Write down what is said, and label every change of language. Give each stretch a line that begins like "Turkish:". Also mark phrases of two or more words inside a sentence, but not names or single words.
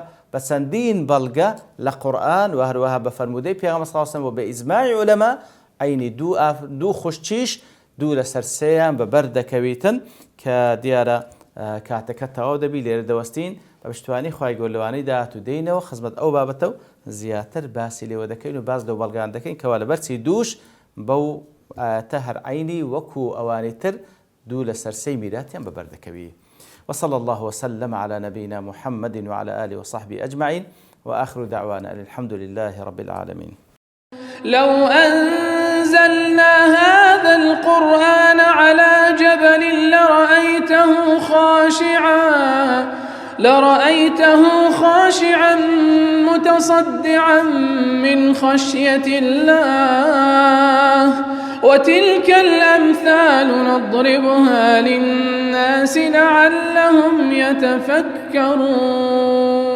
Central Kurdish: بە چەندین بەڵگە لە قورئان و هەروەها بە فەرموودەی پێغەمبەر
Arabic: صلی الله علیه و سەلەم
Central Kurdish: و بە ئیجماعی عولەما عینی دوو خوشکیش دوو لەسەر سێیان بە بەردەکەویتن کە دیارە کاتەکە تەواو دەبی لێرە دەوەستین بە پشتوانی خوای گەورەوانەی داهات و دێینەوە خزمەت ئەو بابەتە و زیاتر باسی لێوە دەکەین و باز لەو بەڵگان دەکەین کەوا لەبەرچی دووش بەو ئاەتە هەر عینی وەکو ئەوانەی تر دوو لەسەر سێی میراتیان بە بەردەکەوی.
Arabic: وصلى الله وسلم على نبينا محمد وعلى آله وصحبه أجمعين وآخر دعوانا الحمد لله رب العالمين. لو أنزلنا هذا القرآن على جبل لرأيته خاشعا متصدعا من خشية الله وتلك الأمثال نضربها للناس لعلهم يتفكرون.